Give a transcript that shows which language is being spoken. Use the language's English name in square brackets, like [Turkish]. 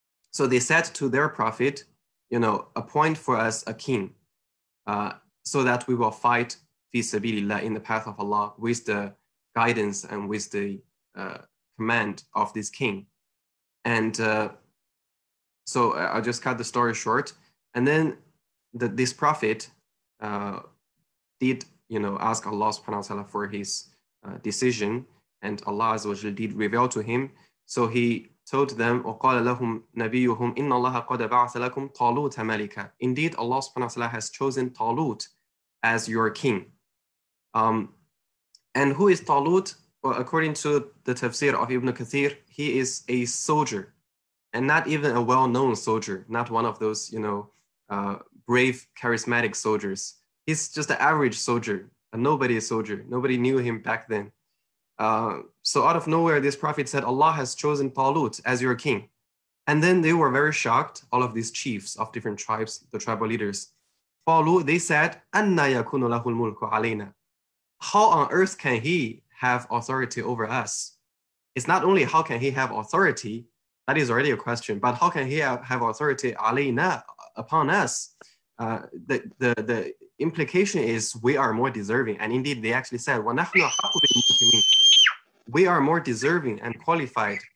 [English] So they said to their prophet, appoint for us a king so that we will fight fi sabilillah, in the path of Allah, with the guidance and with the command of this king. And so I'll just cut the story short. And then this prophet did, ask Allah subhanahu wa ta'ala for his decision, and Allah Azza wa Jalla did reveal to him. So he told them, [Arabic] وَقَالَ لَهُمْ نَبِيُّهُمْ إِنَّ اللَّهَ قَدْ بَعَثَ لَكُمْ طَالُوتَ مَلِكًا. [English] Indeed, Allah subhanahu wa ta'ala has chosen Talut as your king. And who is Talut? Well, according to the tafsir of Ibn Kathir, he is a soldier, and not even a well-known soldier, not one of those, brave, charismatic soldiers. He's just an average soldier, a nobody soldier. Nobody knew him back then. So out of nowhere, this prophet said, Allah has chosen Talut as your king. And then they were very shocked, all of these chiefs of different tribes, the tribal leaders. [Arabic] They said, أَنَّا يَكُونُ لَهُ الْمُلْكُ عَلَيْنَا. [English] How on earth can he have authority over us? It's not only how can he have authority, that is already a question, but how can he have authority [Arabic] عَلَيْنَا, [English] upon us? The implication is we are more deserving. And indeed, they actually said, [Arabic] وَنَحْنُ أَحَقُّ بِالْمُسْلِمِينَ. [English] We are more deserving and qualified.